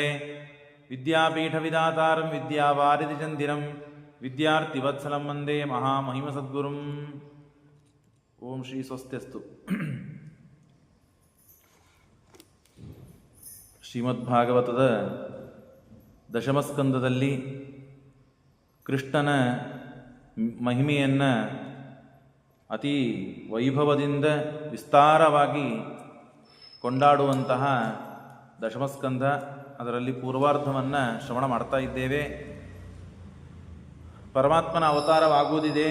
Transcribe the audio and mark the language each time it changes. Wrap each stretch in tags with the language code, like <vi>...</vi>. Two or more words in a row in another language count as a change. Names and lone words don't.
<sa>ವಿದ್ಯಾಪೀಠವಿದಾತಾರಂ ವಿದ್ಯಾವಾರಿಧಿಚಂದಿರಂ ವಿದ್ಯಾರ್ಥಿವತ್ಸಲಂ ವಂದೇ ಮಹಾಮಹಿಮಸದ್ಗುರುಂ. ಓಂ ಶ್ರೀ ಸ್ವಸ್ತ್ಯಸ್ತು.</sa> <kn>ಶ್ರೀಮದ್ಭಾಗವತದ ದಶಮಸ್ಕಂದದಲ್ಲಿ ಕೃಷ್ಣನ ಮಹಿಮೆಯನ್ನು ಅತಿ ವೈಭವದಿಂದ ವಿಸ್ತಾರವಾಗಿ ಕೊಂಡಾಡುವಂತಹ ದಶಮಸ್ಕಂದ, ಅದರಲ್ಲಿ ಪೂರ್ವಾರ್ಧವನ್ನು ಶ್ರವಣ ಮಾಡ್ತಾ ಇದ್ದೇವೆ. ಪರಮಾತ್ಮನ ಅವತಾರವಾಗುವುದಿದೆ.</kn>